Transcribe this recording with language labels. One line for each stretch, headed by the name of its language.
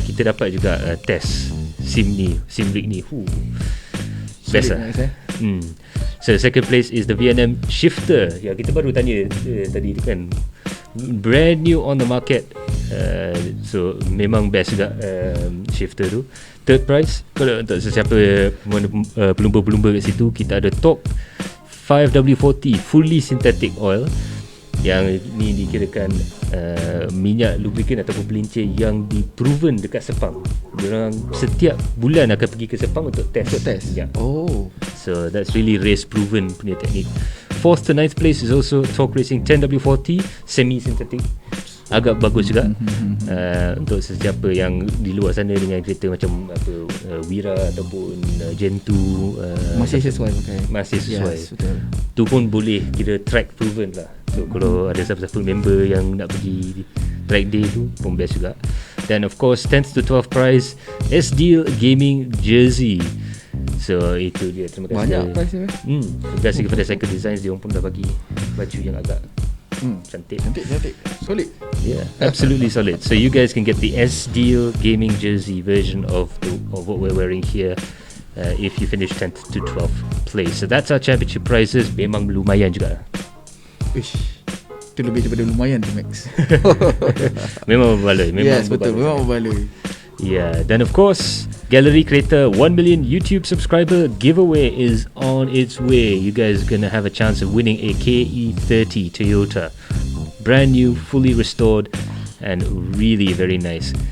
Malay: Kita dapat juga test sim rig ni best lah.
English: So second place is the V&M Shifter.
Malay: Ya, kita baru tanya tadi kan,
English: brand new on the market.
Malay: So memang best juga Shifter tu. Third prize, kalau untuk sesiapa pelumba-pelumba kat situ, kita ada Top 5W40 fully synthetic oil, yang ni dikirakan minyak lubricant ataupun pelincir yang di-proven dekat Sepang. Diorang setiap bulan akan pergi ke Sepang untuk test. Ya.
English: So that's really race proven punya teknik. 4th to 9th place is also Torque Racing 10W40 semi synthetic.
Malay: Agak bagus juga untuk sesiapa yang di luar sana dengan kereta macam Wira ataupun Gen 2 masih sesuai pakai. Masih sesuai. Yes, betul. Tu pun boleh kira track proven lah. So kalau ada siapa-siapa member yang nak pergi track day tu pun best juga.
English: Then of course 10th to 12th prize SDeal Gaming Jersey.
Malay: So itu dia, terima kasih. Banyak prize dia. Terima kasih kepada Cycle Designs, dia pun dah bagi baju yang agak cantik.
English: Solid. Yeah, absolutely solid. So you guys can get the SDeal Gaming Jersey version of what we're wearing here if you finish 10th to 12th place. So that's our championship prizes.
Malay: Memang lumayan juga. Ish, itu lebih daripada lumayan tu, Max. Memang berbaloi. Yes, betul. Memang berbaloi.
English: Yeah, then of course Galeri Kereta 1 million YouTube subscriber giveaway is on its way. You guys are gonna have a chance of winning a KE30 Toyota, brand new, fully restored, and really very nice.